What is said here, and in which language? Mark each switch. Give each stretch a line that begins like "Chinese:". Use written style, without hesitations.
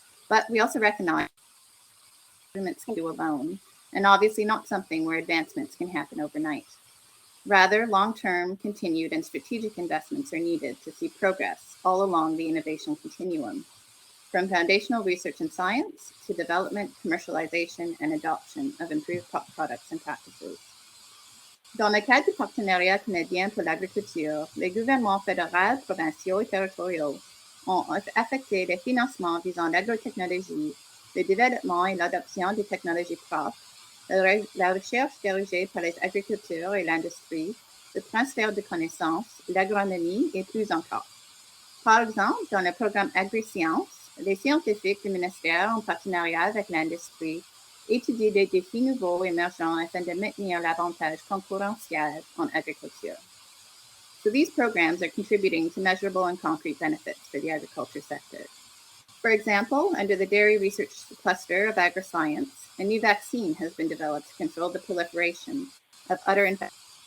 English: But we also recognize governments can do alone, and obviously not something where advancements can happen overnight. Rather, long-term, continued, and strategic investments are needed to see progress all along the innovation continuum, from foundational research and science to development, commercialization, and adoption of improved products and practices.
French: Dans le cadre du partenariat canadien pour l'agriculture, les gouvernements fédéraux, provinciaux et territoriaux ont affecté les financements visant l'agrotechnologie, le développement et l'adoption des technologies propres, la recherche dirigée par les agriculteurs et l'industrie, le transfert de connaissances, l'agronomie et plus encore. Par exemple, dans le programme AgriScience, les scientifiques du ministère, en partenariat avec l'industrie, étudient des défis nouveaux émergents afin de maintenir l'avantage concurrentiel en agriculture.
English: So these programs are contributing to measurable and concrete benefits for the agriculture sector. For example, under the Dairy Research Cluster of Agri-Science, a new vaccine has been developed to control the proliferation of udder infections.